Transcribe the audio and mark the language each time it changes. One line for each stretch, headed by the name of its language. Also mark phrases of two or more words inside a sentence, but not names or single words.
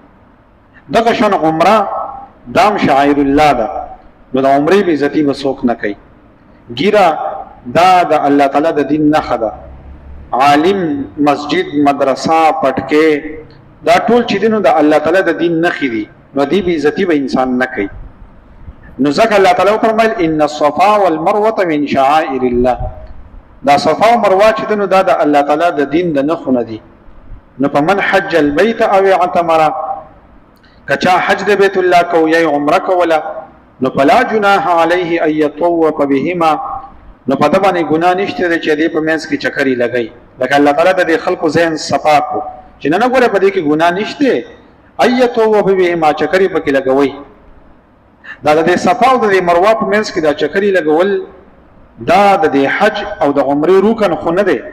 Pashto: دغه شان عمره دام
Arabic: شاعر الله
Pashto: ده نو د عمرې بې عزتي به څوک نه کوي. ګیره دا د الله تعالی د دین نښه ده. عالم مسجد مدرسه پټکې دا ټول چې دي نو د الله تعالی د دین نښې دي نو دې بې عزتي به انسان نه کوي. نو ځکه الله تعالی وفرمایل
Arabic: ان الصفا والمروه من شعائر الله.
Pashto: دا صفا او مروه چې نو دا د الله تعالی د دین د نښو نه دي. نو په
Arabic: من حج البيت او اعتمر
Pashto: کچا حج د بیت الله کو یا عمره کوله نو
Arabic: فلا جناح علیه ان یطوف بهما
Pashto: نو په دې باندې ګناه نشته چې دې په منځ کې چکرې لګي. لکه الله تعالی د خلکو ذهن صفا کو چې نه ګوره په دې کې ګناه نشته
Arabic: ان یطوف بهما
Pashto: چکرې پکې لګوي. دا د صفا او د مروه په منځ کې دا چکرې لګول دا د حج او د عمرې رکن خو نه دی.